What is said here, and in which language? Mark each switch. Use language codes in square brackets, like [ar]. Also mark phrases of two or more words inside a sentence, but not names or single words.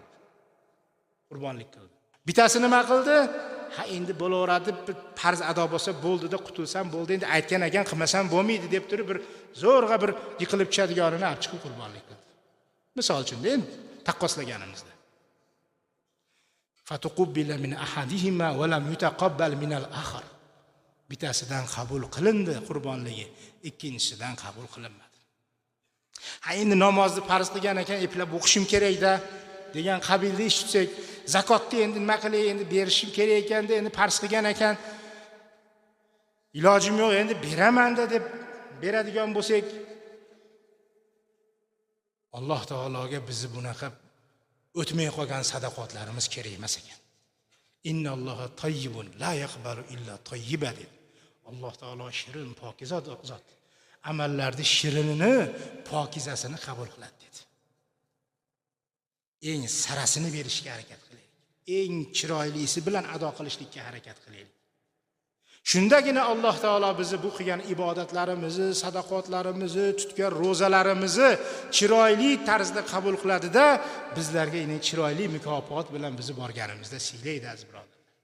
[uz] Qurbonlik qildi. Bittasi nima qildi? Ha endi bo'laveradi, farz ado bo'lsa bo'ldi-da, qutulsam bo'ldi, endi aytgan ekan qilmasam bo'lmaydi deb turib bir zo'rg'a bir yiqilib tushadiganini olib chiqib qurbonlik qildi. Misol uchun endi taqqoslaganimizda. [ar] فتقبل من أحدهما ولم يتقبل من الآخر. [uz] Bittasidan qabul qilindi qurbonligi, ikkinchisidan qabul qilinmadi. Ha endi namozni farz qilgan ekan, eplab o'qishim kerak-da degan qabilda ish tutsak, zakotni endi nima qilay, endi berishim kerak ekanda, endi farz qilgan ekan, ilojim yo'q, endi beraman-da deb beradigan bo'lsak, Alloh taologa bizni bunaqa o'tmay qolgan sadaqotlarimiz kerak emas ekan. [ar] إن الله طيب لا يقبل إلا طيبا dedi. [uz] Alloh taolo shirin, pokiza zot. Amallarni shirinini, pokizasini qabul qiladi dedi. Eng sarasini berishga harakat qilaylik. Eng chiroylisi bilan ado qilishlikka harakat qilaylik. Shundagina Alloh taolo bizni bu qilgan ibodatlarimizni, sadaqotlarimizni, tutgan ro'zalarimizni chiroyli tarzda qabul qiladi-da, bizlarga yana chiroyli mukofot bilan bizni borganimizda siylaydi aziz birodarlar.